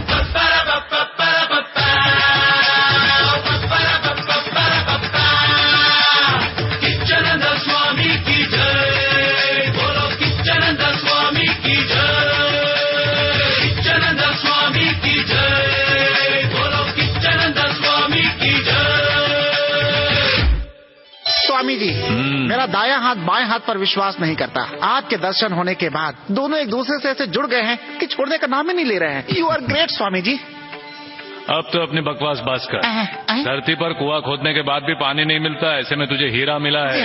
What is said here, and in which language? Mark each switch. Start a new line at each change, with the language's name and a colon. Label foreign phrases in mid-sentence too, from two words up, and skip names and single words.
Hindi: किच्चनंद स्वामी की जय, बोलो किच्चनंद स्वामी की जय. किच्चनंद स्वामी की जय, बोलो किच्चनंद स्वामी की जय. स्वामी जी, मेरा दायां हाथ बाएं हाथ पर विश्वास नहीं करता. आपके दर्शन होने के बाद दोनों एक दूसरे से ऐसे जुड़ गए हैं कि छोड़ने का नाम ही नहीं ले रहे हैं.
English: you are great
Hindi: स्वामी जी. अब तो अपनी बकवास बस कर. धरती पर कुआं खोदने के बाद भी पानी नहीं मिलता, ऐसे में तुझे हीरा मिला है.